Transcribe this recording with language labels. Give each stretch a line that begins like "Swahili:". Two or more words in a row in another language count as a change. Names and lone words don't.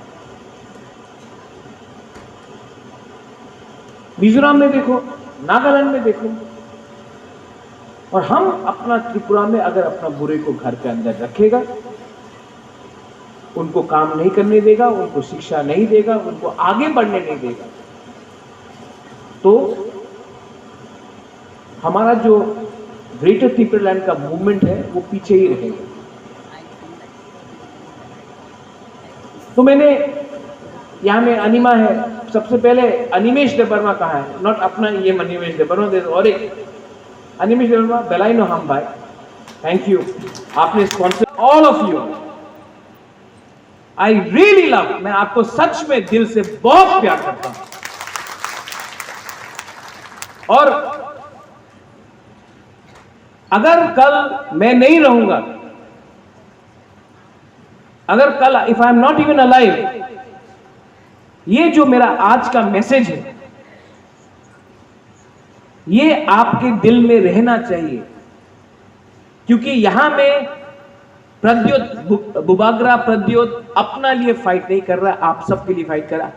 Hindi: मिजोरम में देखो, नागालैंड में देखो, और हम अपना त्रिपुरा में अगर अपना बुरे को घर के अंदर रखेगा, उनको काम नहीं करने देगा, उनको शिक्षा नहीं देगा, उनको आगे बढ़ने नहीं देगा, तो हमारा जो ग्रेटर त्रिपुरालैंड का मूवमेंट है वो पीछे ही रहेगा। तो मैंने यहां में अनिमा है, सबसे पहले अनिमेश देबबर्मा कहा है, नॉट अपना ये अनिमेश देबबर्मा, और एक अनिमेश देबबर्मा बेलाइनो हम भाई,
English: thank you,
Hindi: आपने
English: sponsor all of you, I really love,
Hindi: मैं आपको सच में दिल से बहुत प्यार करता हूं। और अगर कल मैं नहीं रहूंगा, अगर कल
English: if I am not even alive,
Hindi: ये जो मेरा आज का मैसेज है ये आपके दिल में रहना चाहिए, क्योंकि यहां में प्रद्योत बुबागरा प्रद्योत अपना लिए फाइट नहीं कर रहा, आप सबके लिए फाइट कर रहा।